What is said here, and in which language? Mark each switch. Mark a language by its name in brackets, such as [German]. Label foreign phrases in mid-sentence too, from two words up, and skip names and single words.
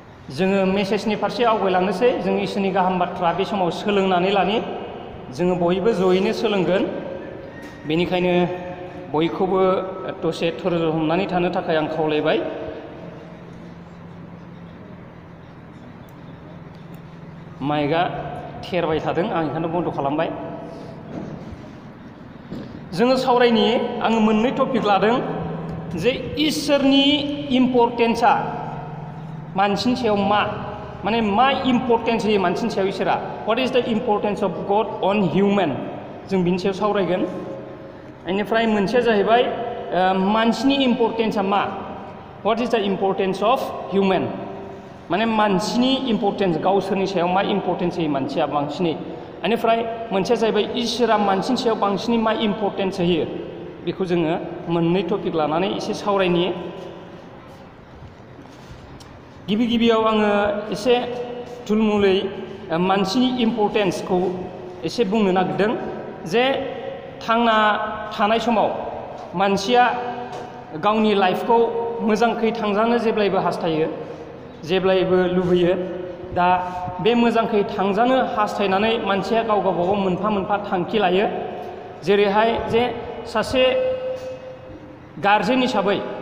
[Bodo] जोङो मेसेजनि फारसे आवगायलांनोसै जों इसोरनि गाहाम बाथ्रा बे समाव सोलोंनानै लानि जोङो बयबो जयैनो सोलोंगोन बेनिखायनो बयखौबो दसे धोर्य हमनानै थानो थाखाय आं खावलायबाय माइकआ थेरबाय थादों आं बेखौनो बन्द खालामबाय जोङो सावरायनि आङो मोननै टपिक लादों जे इसोरनि इम्परटेन्सआ मानसिनि सायाव माने मा इम्परटेन्स होयो मानसिनि सायाव इसोरा [English] what is the importance of god and human [Bodo] जों बिनि सायाव सावरायगोन बेनिफ्राय मोनसेया जाहैबाय मानसिनि इम्परटेन्सआ मा [English] what is the importance of human [Bodo] माने मानसिनि इम्परटेन्स गावसोरनि सायाव मा इम्परटेन्स होयो मानसिया बांसिनै बेनिफ्राय मोनसेया जाहैबाय इसोरा मानसिनि सायाव बांसिनै मा इम्परटेन्स होयो बेखौ जोङो मोननै टपिक लानानै एसे सावरायनि गिबियाव आङो एसे थुलमुलै मानसिनि इम्परटेन्सखौ एसे बुंनो नागिरदों जे थांना थानाय समाव मानसिया गावनि लाइफखौ मोजांखै थांजानो जेब्लायबो हास्थायो जेब्लायबो लुबैयो दा बे मोजांखै थांजानो हास्थायनानै मानसिया गाव गावबागाव मोनफा मोनफा थांखि लायो जेरैहाय जे सासे गारजेन हिसाबै